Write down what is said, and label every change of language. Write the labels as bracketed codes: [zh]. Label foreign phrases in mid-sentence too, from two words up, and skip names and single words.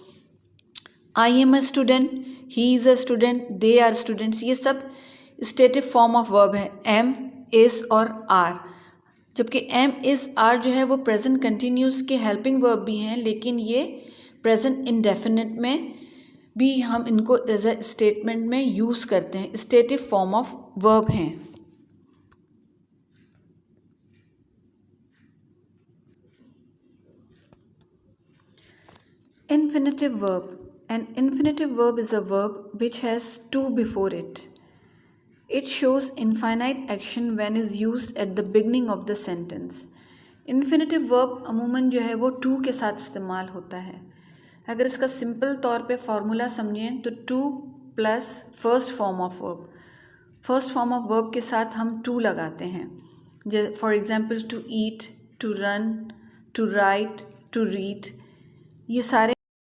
[en] I am a student, he is a student, they are students, [hi] ये सब [en] stative form of verb है, एम, इज़ और आर। [hi] जबकि [en] am, is, are [hi] जो है वो [en] present continuous [hi] के [en] helping verb [hi] भी हैं, लेकिन ये [en] present indefinite [hi] में भी हम इनको [en] as a statement [hi] में यूज़ करते हैं, [en] stative form of verb [hi] हैं। [en] Infinitive verb. An infinitive verb is a verb which has to before it. It shows infinite action when is used at the beginning of the sentence. Infinitive verb [hi] अमूमन जो है वो to के साथ इस्तेमाल होता है। अगर इसका सिंपल तौर पे फार्मूला समझें तो [en] to plus first form of verb, first form of verb [hi] के साथ हम to लगाते हैं। [en] For example, to eat, to run, to write, to read, [hi] ये सारे